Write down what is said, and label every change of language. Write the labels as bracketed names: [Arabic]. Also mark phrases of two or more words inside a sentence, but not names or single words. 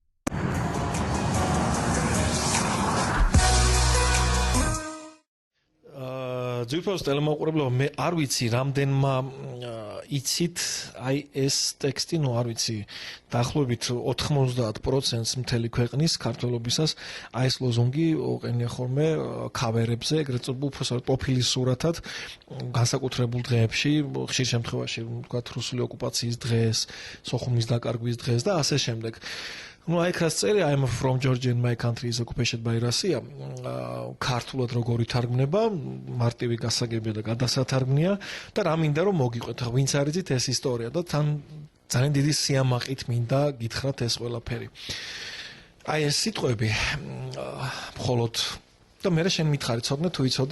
[Georgian] ძირფოს ტელემოყურებლებო მე არ ვიცი რამდენმა იცით აი ეს ტექსტი ნუ არ ვიცი დაახლოებით 90% მთელი ქვეყნის ქართველობისას აი ეს ლოზუნგი ოყენია ხოლმე ქავერებზე ეგრეთ წოდებული პროფილის სურათად განსაკუთრებულ დღეებში ხშირ შემთხვევაში ვთქვათ რუსული ოკუპაციის დღეს სოხუმის დაკარგვის დღეს და ასე შემდეგ ну აი ხას წელი [English] I'm from Georgia and my country is occupied by Russia [Georgian] ქართულად როგორ ითარგმნება მარტივი გასაგებია და გადასათარგმნია და რა მინდა რომ მოგიყვეთ ვინც არიცით ეს ისტორია და თან ძალიან დიდი სიამაყით მინდა გითხრათ ეს ყველაფერი აი ეს სიტყვები მხოლოდ და მე შენ მითხარი ცოდნე თუ იცოდი